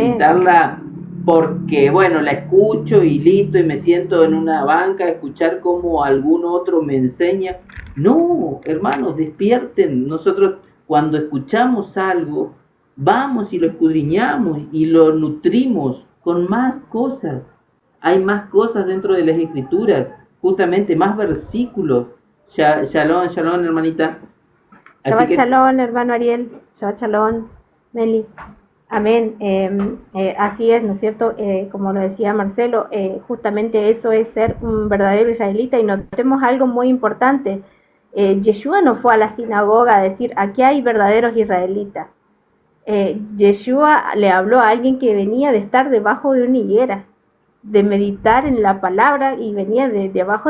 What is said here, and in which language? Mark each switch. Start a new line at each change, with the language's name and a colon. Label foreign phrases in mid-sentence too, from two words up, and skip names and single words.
Spanish: meditarla porque, bueno, la escucho y listo, y me siento en una banca a escuchar como algún otro me enseña. No, hermanos, despierten. Nosotros cuando escuchamos algo, vamos y lo escudriñamos y lo nutrimos con más cosas. Hay más cosas dentro de las escrituras, justamente más versículos.
Hebrew: שלום, שלום,
Spanish: hermanita.
Hebrew: שבת שלום,
Spanish: hermano Ariel.
Hebrew: שבת שלום,
Spanish: Meli. Amén. Así es, ¿no es cierto? Como lo decía Marcelo, justamente eso es ser un verdadero israelita. Y notemos algo muy importante. Yeshua no fue a la sinagoga a decir, aquí hay verdaderos israelitas. Yeshua le habló a alguien que venía de estar debajo de una higuera, de meditar en la palabra, y venía de abajo